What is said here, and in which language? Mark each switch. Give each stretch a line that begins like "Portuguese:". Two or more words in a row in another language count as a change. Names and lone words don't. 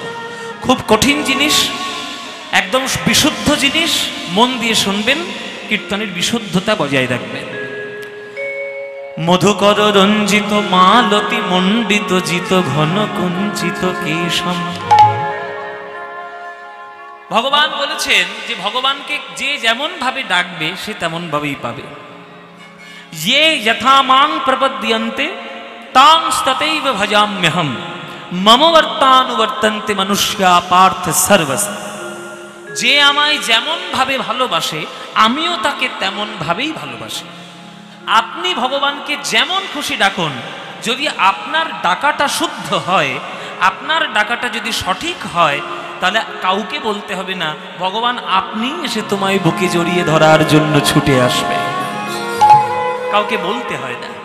Bangla: খুব কঠিন জিনিস, একদম বিশুদ্ধ জিনিস, মন দিয়ে শুনবেন, কীর্তনের বিশুদ্ধতা বজায় রাখবেন।
Sanskrit: মধুকর রঞ্জিত মালতি মণ্ডিত জিত ঘন কুঞ্চিত কেশম।
Bangla: ভগবান বলেছেন যে ভগবানকে যে যেমন ভাবে ডাকবে সে তেমন ভাবেই পাবে।
Sanskrit: ये यथा मां प्रपद्यन्ते तां तथैव भजाम्यहम् मम वर्तानुवर्तन्ते मनुष्या पार्थ सर्वस।
Bangla: যে আমায় যেমন ভাবে ভালোবাসে আমিও তাকে তেমন ভাবেই ভালোবাসি। আপনি ভগবানকে যেমন খুশি ডাকুন, যদি আপনার ডাকাটা শুদ্ধ হয়, আপনার ডাকাটা যদি সঠিক হয়, তাহলে কাউকে বলতে হবে না ভগবান আপনি এসে তোমায় বুকে জড়িয়ে ধরার জন্য ছুটে আসবে, কাউকে বলতে হয় না।